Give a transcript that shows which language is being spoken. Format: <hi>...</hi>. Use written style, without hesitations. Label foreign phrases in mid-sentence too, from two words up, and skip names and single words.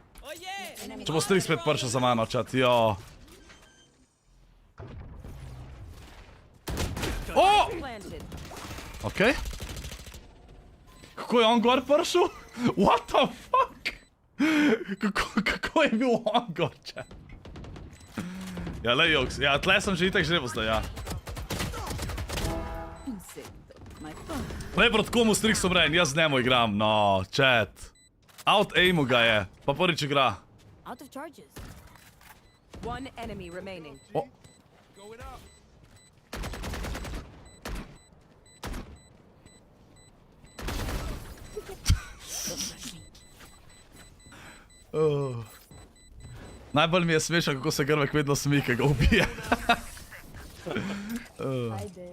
<sl>Če bo strik spet prišel za mano, čat, jo. O!</sl> <en>Planted.</en> <sl>Okej. Kako je on gor prišel?</sl> <en>What the fuck?</en> <sl>Kako je bil on gor, čat? Ja, lej, Joks, ja, tle sem že itak žrebo zdaj, ja. Prej proti komu strik so mren, jaz z njemu igram, no, chat. Out-aimu ga je, pa prvič igra.</sl> <en>Out of charges. One enemy remaining. O, Going up.</en> <sl>najbolj mi je smešno, kako se Grmek vedno smi, ko ga ubije. Ajde.</sl>